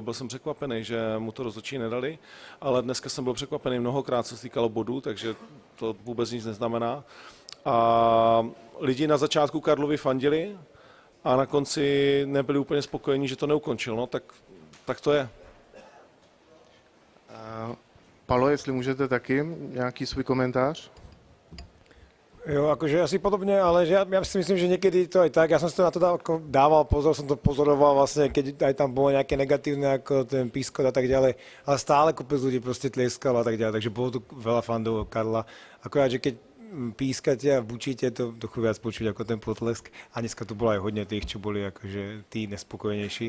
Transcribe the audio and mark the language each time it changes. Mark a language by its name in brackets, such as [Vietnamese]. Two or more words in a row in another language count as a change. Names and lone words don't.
[Czech] Byl jsem překvapený, že mu to rozhodčí nedali, ale dneska jsem byl překvapený mnohokrát, co se týkalo bodů, takže to vůbec nic neznamená. A lidi na začátku Karlovi fandili, a na konci nebyli úplně spokojení, že to neukončil, no, tak to je. Palo, jestli můžete taky nějaký svůj komentář? [Slovak] Jo, akože asi podobne, ale že ja si myslím, že niekedy to aj tak, ja som si to na to dával pozor, som to pozoroval vlastne, keď aj tam bolo nejaké negatívne, ako ten pískot a tak ďalej, ale stále kopec ľudí proste tlieskalo a tak ďalej, takže bolo tu veľa fandov Karla, akorát, že keď pískate a bučíte, to trochu viac počuť ako ten potlesk a dneska tu bolo aj hodne tých, čo boli akože tí nespokojnejší.